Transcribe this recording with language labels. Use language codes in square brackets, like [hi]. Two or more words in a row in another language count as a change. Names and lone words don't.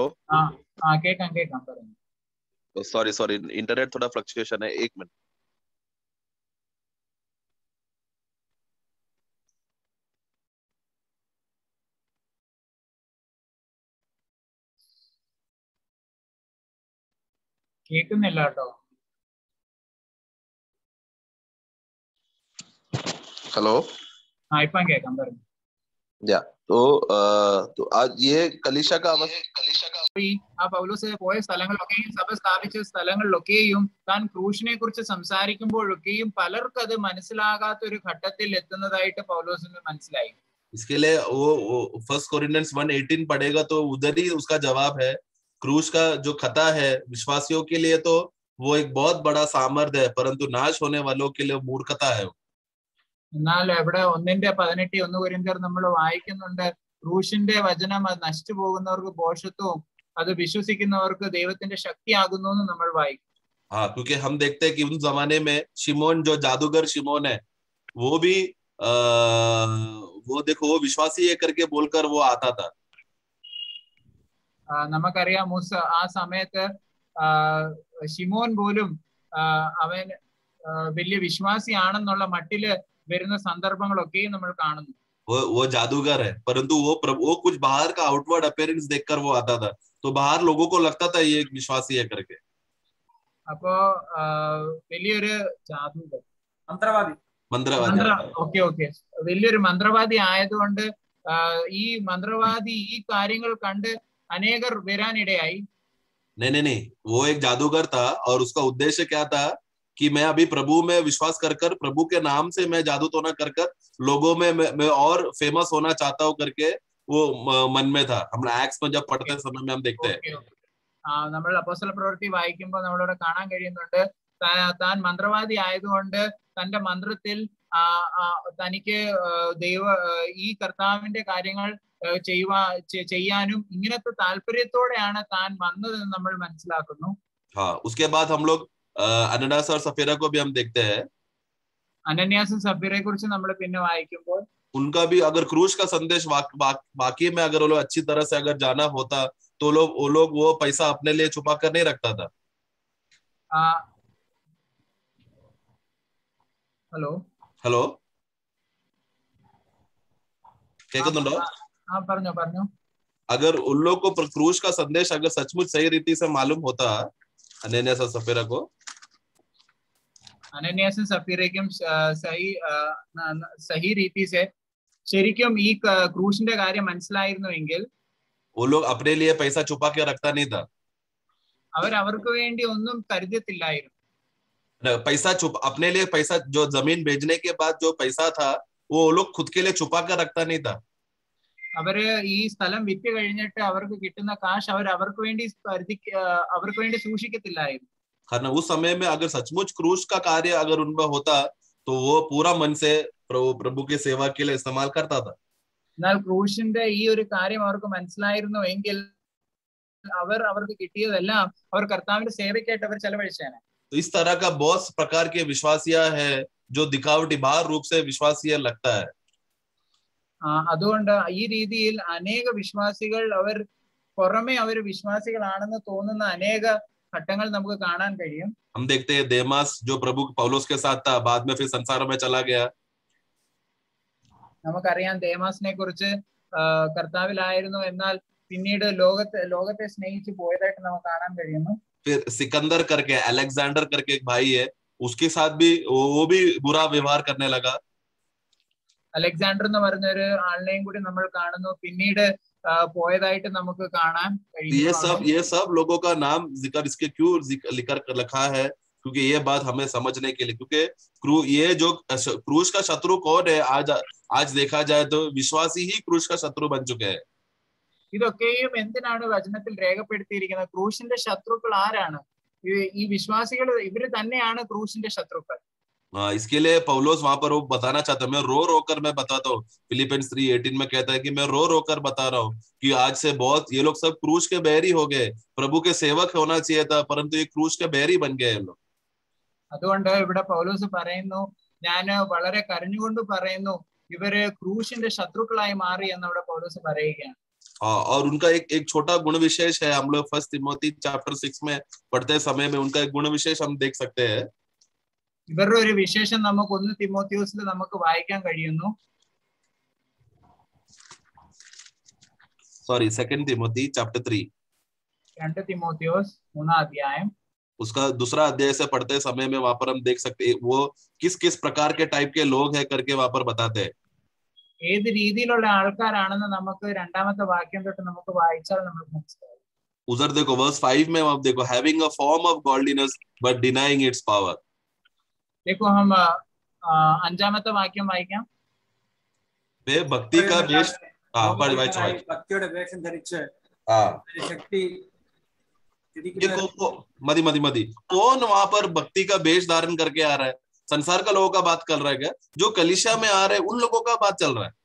[ml] കേക്കാം പറഞ്ഞു. [en] sorry internet [hi] थोड़ा फ्लक्चुएशन है, एक मिनट. [ml] കേൾക്കുന്നില്ല കേട്ടോ. [hi] हेलो, [ml] ഇപ്പം കേക്കാം പറഞ്ഞു. [hi] या तो आज ये कलीसिया का [ml] ആ പൗലോസ് പോയ സ്ഥലങ്ങളിലൊക്കെയും സഭ സ്ഥാപിച്ച സ്ഥലങ്ങളിലൊക്കെയും താൻ ക്രൂശിനെ കുറിച്ച് സംസാരിക്കുമ്പോഴൊക്കെയും പലർക്കും അത് മനസ്സിലാകാത്ത ഒരു ഘട്ടത്തിൽ എത്തുന്നതായിട്ട് പൗലോസിന് മനസ്സിലായി. [hi] इसके लिए वो 1 कोरिन्थियंस 1:18 पढ़ेगा तो उधर ही उसका जवाब है. क्रूस का जो खता है विश्वासियों के लिए तो वो एक बहुत बड़ा सामर्थ्य है, परंतु नाश होने वालों के लिए मूर्खता है. [ml] എന്നാൽ ഇവിടെ 1:18 കൊരിന്ത്യർ നമ്മൾ വായിക്കുന്നുണ്ട്, ക്രൂശിന്റെ വചനം അത് നശിച്ചു പോകുന്നവർക്ക് ഭോഷത്വവും അത് വിശ്വസിക്കുന്നവർക്ക് ദൈവത്തിന്റെ ശക്തിയാകുന്നു എന്ന് നമ്മൾ വായിക്കും. [hi] हाँ, क्योंकि हम देखते हैं कि उन जमाने में शिमोन जो जादूगर शिमोन है वो भी वो देखो वो विश्वासी है करके बोलकर वो आता था. [ml] നമുക്കറിയാം ആ സമയത്ത് ശിമോൻ പോലും അവൻ വലിയ വിശ്വാസിയാണെന്നുള്ള മട്ടില് വരുന്ന സംദർഭങ്ങളൊക്കെയും നമ്മൾ കാണുന്നു. [hi] वो जादूगर है, परंतु वो कुछ बाहर का [en] outward appearance [hi] देखकर वो आता था, तो बाहर लोगों को लगता था ये एक विश्वासी है करके. [ml] അപ്പോ വലിയൊരു ജാദൂഗർ, [hi] मंत्रवादी, [ml] ഓക്കെ വലിയൊരു മന്ത്രവാദി ആയതുകൊണ്ട് ഈ മന്ത്രവാദി ഈ കാര്യങ്ങൾ കണ്ട് അനേകർ വരാനിടയായി. [hi] नहीं, वो एक जादूगर था और उसका उद्देश्य क्या था कि मैं अभी प्रभु में विश्वास कर प्रभु के नाम से मैं जादू टोना कर लोगों में मैं और फेमस होना चाहता हूँ करके वो मन में था. हम एक्ट्स में जब पढ़ते समय में हम देखते हैं. [ml] നമ്മൾ അപ്പോസ്തല പ്രവൃത്തി വായിക്കുമ്പോൾ നമ്മളിവിടെ കാണാൻ കഴിയുന്നുണ്ട്, താൻ മന്ത്രവാദി ആയതുകൊണ്ട് തന്റെ മന്ത്രത്തിൽ തനിക്ക് ഈ കർത്താവിന്റെ കാര്യങ്ങൾ ചെയ്യാനും ഇങ്ങനത്തെ താല്പര്യത്തോടെയാണ് താൻ വന്നതെന്ന് നമ്മൾ മനസ്സിലാക്കുന്നു. [hi] हाँ, उसके बाद हम लोग अनन्यास और सफीरा को भी हम देखते हैं. [ml] അനന്യാസും സഫീറയെ കുറിച്ച് നമ്മൾ പിന്നെ വായിക്കുമ്പോൾ [hi] उनका भी अगर क्रूस का संदेश वाकई में अगर वो लोग अच्छी तरह से अगर जाना होता तो वो पैसा अपने लिए छुपा कर नहीं रखता था. [ml] ഹലോ ഹലോ, കേൾക്കുന്നുണ്ടോ? हाँ പറഞ്ഞോ പറഞ്ഞോ. [hi] अगर उन लोग को क्रूस का संदेश अगर सचमुच सही रीति से मालूम होता अनन्यास और सफीरा को, [ml] അനന്യാസും സഫീറയ്ക്കും [hi] सही रीति से [ml] ശരിക്കും ഈ ക്രൂശിന്റെ കാര്യം മനസ്സിലായിരുന്നുവെങ്കിൽ [hi] वो लोग अपने लिए पैसा छुपा के रखता नहीं था. [ml] അവർക്ക് വേണ്ടി ഒന്നും കരുതത്തില്ലായിരുന്നു. [hi] पैसा अपने लिए पैसा जो जमीन बेचने के बाद जो पैसा था वो लोग खुद के लिए छुपा कर रखता नहीं था. [ml] അവര് ഈ സ്ഥലം വിറ്റ് കഴിഞ്ഞിട്ട് അവർക്ക് കിട്ടുന്ന കാശ് അവർക്ക് വേണ്ടി സൂക്ഷിക്കത്തില്ലായിരുന്നു. [hi] കാരണം उस समय में अगर सचमुच क्रूस का कार्य अगर उनमें होता तो वो पूरा मन से प्रभु की सेवा के लिए इस्तेमाल करता था. [ml] എന്നാൽ ക്രൂശിന്റെ ഈ ഒരു കാര്യം അവർക്ക് മനസ്സിലായിരുന്നു എങ്കിൽ അവർക്ക് കിട്ടിയതെല്ലാം അവർ കർത്താവിന്റെ സേവയ്ക്കായിട്ട് അവർ ചെലവഴിച്ചേനെ. [hi] तो इस तरह का बहुत प्रकार के विश्वासिया है जो दिखावटी बाहर रूप से विश्वासिया लगता है. [ml] അതുകൊണ്ട് ഈ രീതിയിൽ അനേക വിശ്വാസികൾ അവർ പുറമെ അവർ വിശ്വാസികളാണെന്ന് തോന്നുന്ന അനേക ഘട്ടങ്ങൾ നമുക്ക് കാണാൻ കഴിയും. [hi] हम देखते हैं देमास जो प्रभु पौलुस के साथ था बाद में फिर संसार में चला गया. [ml] നമുക്കറിയാം ദേമാസിനെ കുറിച്ച് കർത്താവിലായിരുന്നു എന്നാൽ പിന്നീട് ലോകത്തെ സ്നേഹിച്ചു പോയതായിട്ട് നമുക്ക് കാണാൻ കഴിയുന്നു. [hi] फिर सिकंदर करके अलेक्जेंडर करके एक भाई है उसके साथ भी वो भी बुरा व्यवहार करने लगा. [ml] അലക്സാണ്ടർ എന്ന് പറഞ്ഞ ഒരു ആളിനെയും കൂടി നമ്മൾ കാണുന്നു പിന്നീട് പോയതായിട്ട് നമുക്ക് കാണാൻ കഴിയും. [hi] ये सब लोगों का नाम जिक्र इसके क्यों लिखकर रखा है क्योंकि ये बात हमें समझने के लिए, क्योंकि ये जो क्रूस का शत्रु कौन है आज देखा जाए तो विश्वासी ही क्रूस का शत्रु बन चुके हैं. [ml] ഇതൊക്കെയും എന്തിനാണ് വചനത്തിൽ രേഖപ്പെടുത്തിയിരിക്കുന്നത്? ക്രൂശിന്റെ ശത്രുക്കൾ ആരാണ്? ഈ വിശ്വാസികൾ ഇവര് തന്നെയാണ് ക്രൂശിന്റെ ശത്രുക്കൾ. [hi] इसके लिए पौलुस वहां पर वो बताना चाहता है, मैं रो कर मैं बताता हूँ. फिलिपियंस 3:18 में कहता है कि मैं रो कर बता रहा हूँ कि आज से बहुत ये लोग सब क्रूस के बैरी हो गए. प्रभु के सेवक होना चाहिए था परंतु ये क्रूस के बैरी बन गए ये लोग. [ml] അതുകൊണ്ട് ഇവിടെ പൗലോസ് പറയുന്നു, ഞാൻ വളരെ കരഞ്ഞുകൊണ്ട് പറയുന്നു ഇവര് ക്രൂശിന്റെ ശത്രുക്കളായി മാറി എന്ന് ഇവിടെ പൗലോസ് പറയുകയാണ്. [hi] और उनका एक छोटा गुण विशेष है. हम लोग 1 तिमोथी चैप्टर 6 में पढ़ते समय में उनका एक गुण विशेष हम देख सकते हैं. [ml] ഇവരുടെ ഒരു വിശേഷം നമുക്ക് 1 തിമോത്തിയോസിൽ നമുക്ക് വായിക്കാൻ കഴിയുന്നു. [hi] 2 तिमोथी चैप्टर 3. [ml] 2 തിമോത്തിയോസ് 3 अध्याയം [hi] उसका दूसरा अध्याय से पढ़ते समय में वहां पर हम देख सकते हैं वो किस प्रकार के टाइप के लोग हैं करके वहां पर बताते हैं. [ml] ഏത് രീതിയിലുള്ള ആൾക്കാരാണെന്ന് നമുക്ക് രണ്ടാമത്തെ വാക്യം തൊട്ട് നമുക്ക് വായിച്ചാൽ നമുക്ക് മനസ്സിലാവും. [hi] उधर देखो वर्स 5 में आप देखो [en] having a form of godliness but denying its power. [hi] देखो हम [ml] അഞ്ചാമത്തെ വാക്യം വായിക്കാം. [hi] वे भक्ति का वेश [ml] ഭക്തിയുടെ വേഷം ധരിച്ച് ശക്തി [hi] मदी कौन वहां पर भक्ति का वेश धारण करके आ रहा है? संसार का लोगों का बात कर रहा है क्या? जो कलीसिया में आ रहे हैं उन लोगों का बात चल रहा है.